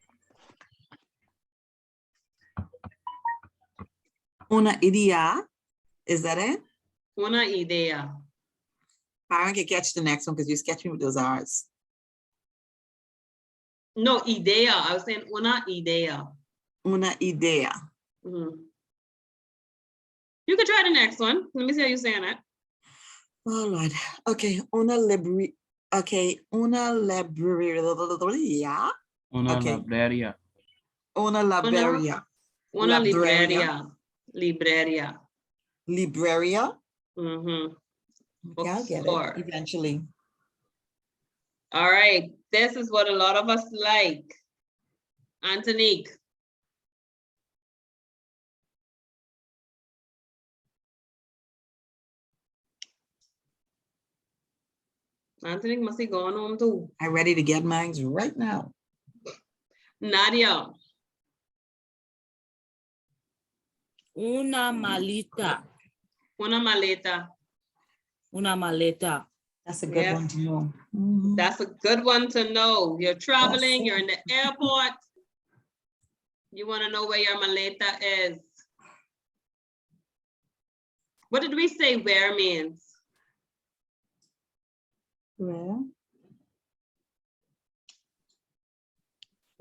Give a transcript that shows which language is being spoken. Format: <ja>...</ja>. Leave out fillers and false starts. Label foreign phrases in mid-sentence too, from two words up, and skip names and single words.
<es>Una idea.</es> <en>Is that it?</en> <es>Una idea.</es> <en>I can catch the next one because you sketch me with those R's. No, idea. I was saying</en> <es>una idea. Una idea.</es> <en>You could try the next one. Let me see how you're saying it. Oh Lord.</en> <es>Okay. Una libreria. Okay. Una libreria. Una</es> <en>Okay.</en> <es>libreria. Una libreria. Una Libreria. libreria. Libreria.</es> <en>Okay, I'll get Bookstore. it eventually. All right. This is what a lot of us like. Antonique. Antonique must be going home too. I'm ready to get mine right now. Nadia.</en> <es>Una maleta. Una maleta. Una maleta.</es> <en>That's a good Yes. one to know. That's a good one to know. You're traveling, you're in the airport. You want to know where your maleta is. What did we say where means? Well,</en>